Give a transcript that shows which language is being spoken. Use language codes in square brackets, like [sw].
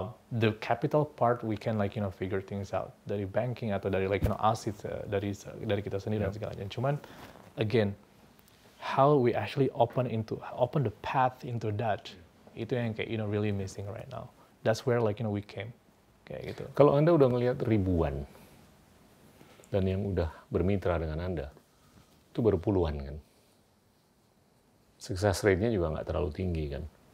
[en] The capital part we can figure things out [id] dari banking atau dari assets dari kita sendiri dan segala macam. Cuman [en] again, how we actually open the path into that, [id] itu yang kayak [en] really missing right now. That's where we came [id] kayak gitu. Kalau Anda udah ngelihat ribuan dan yang udah bermitra dengan Anda itu baru puluhan kan, success rate-nya juga nggak terlalu tinggi kan.